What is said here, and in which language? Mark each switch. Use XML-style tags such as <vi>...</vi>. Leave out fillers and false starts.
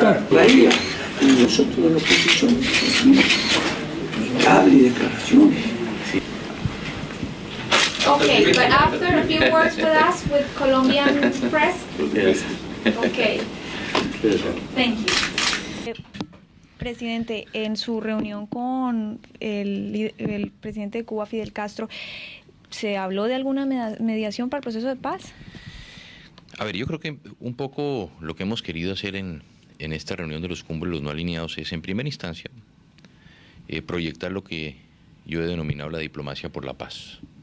<es>La idea, y nosotros en la oposición, hable y declaraciones.</es> <en>Okay, but after a few words with us, with Colombian press. Yes. Okay. Thank you.</en> <es>Presidente, en su reunión con el presidente de Cuba, Fidel Castro, ¿se habló de alguna mediación para el proceso de paz? A ver, yo creo que un poco lo que hemos querido hacer en esta reunión de los cumbres, los no alineados, es en primera instancia proyectar lo que yo he denominado la diplomacia por la paz.</es>